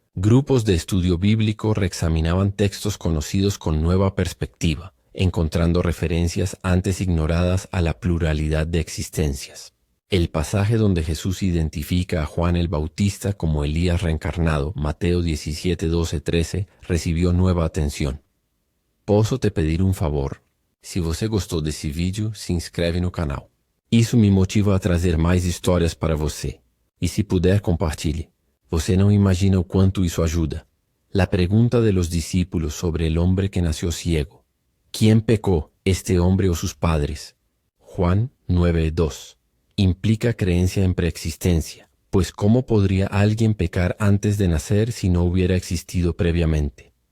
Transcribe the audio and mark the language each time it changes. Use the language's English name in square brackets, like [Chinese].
[Spanish] Grupos de estudio bíblico reexaminaban textos conocidos con nueva perspectiva, encontrando referencias antes ignoradas a la pluralidad de existencias. El pasaje donde Jesús identifica a Juan el Bautista como Elías reencarnado, Mateo 17, 12, 13, recibió nueva atención. [Portuguese] Posso te pedir um favor? Se você gostou desse vídeo, se inscreve no canal. Isso me motiva a trazer mais histórias para você. E se puder, compartilhe. Você não imagina o quanto isso ajuda. [Spanish] La pregunta de los discípulos sobre el hombre que nació ciego. ¿Quién pecó, este hombre o sus padres? Juan 9:2. Implica creencia en preexistencia, pues ¿cómo podría alguien pecar antes de nacer si no hubiera existido previamente?